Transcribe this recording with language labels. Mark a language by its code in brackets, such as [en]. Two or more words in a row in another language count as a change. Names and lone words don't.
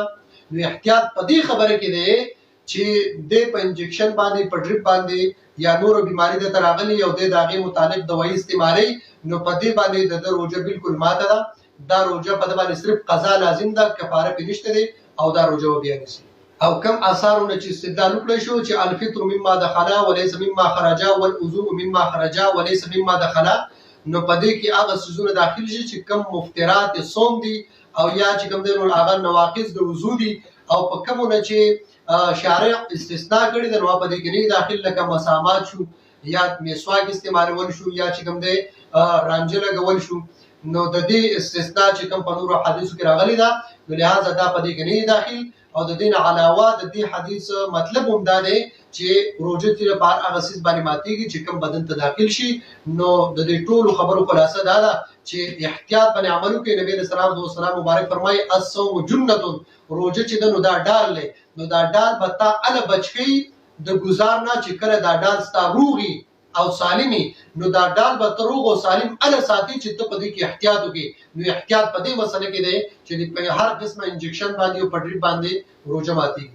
[ps] نو احتیاط په دې خبره کې دی چې دی په انجکشن باندې په ډریپ باندې یا نورو بیماري درته راغلي او دی د هغې متعلق دوایي استعمالوي، نو په دې باندې د ده روژه بالکل ماته ده. دا روژه په ده باندې صرف قضا لازم ده، کفاره پرې نشته دی او دا روژه به بیا نیسي. او کم آثارونه چې استدلال وکړی شو چې [ar] الفطر مما دخلا وليس مما خرجا والوضوء مما خرجا وليس مما دخلا، [ps] نو په دې کې هغه څیزونه داخل شي چې کم مفترات صوم دي او یا چې کوم دی نو هغه نواقض د وضو دي، او په کومونه چې شارع استثناء کړي ده نو په دې کې نه داخل، لکه مسامات شو یا مسواک استعمالول شو یا چې کوم دی رانجه لګول شو، نو د دې استثناء چې کوم په نورو حدیثو کې راغلی ده، نو لهذا دا په دې کې نه داخل. او د دې نه علاوه د دې حدیث مطلب هم دا دی چې روژه چې لپاره هغه څیز باندې ماتېږي چې کوم بدن ته داخل شي. نو د دې ټولو خبرو خلاصه دا ده چې احتیاط باندې عمل وکړئ. نبی علیه السلام مبارک فرمایي [ar] الصوم جنة، [ps] روژه چې ده نو دا ډال دی، نو دا ډال به تا اله بچ کوي د ګزار نه چې کله دا ډال ستا روغي او سالمي، نو دا ډال به ته روغ او سالم اله ساتي چې ته په دې کې احتیاط وکړې. نو احتیاط په دې مسله کې دی چې په هر قسمه انجکشن باندې او په ډریپ باندې روژه ماتېږي.